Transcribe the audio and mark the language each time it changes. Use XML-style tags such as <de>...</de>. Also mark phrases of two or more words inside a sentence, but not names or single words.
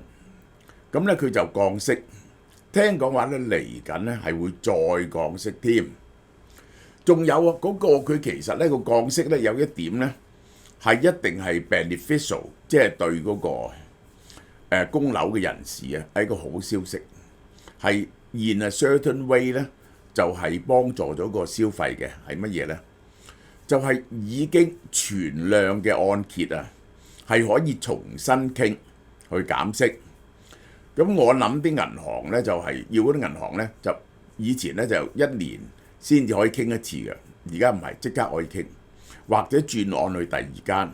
<yue>咁咧佢就降息，聽講話咧嚟緊咧係會再降息添。仲有啊，嗰個佢其實咧個降息咧有一點咧係一定係 beneficial， 即係對嗰個供樓嘅人士啊係一個好消息，係</yue> <en>in a certain way</en> <yue>咧就係幫助咗個消費嘅。係乜嘢咧？就係已經存量嘅按揭啊係可以重新傾去減息。咁我諗啲銀行咧就係要嗰啲銀行咧就以前咧就1年先至可以傾一次嘅，而家唔係即刻可以傾，或者轉按去第二間。</yue>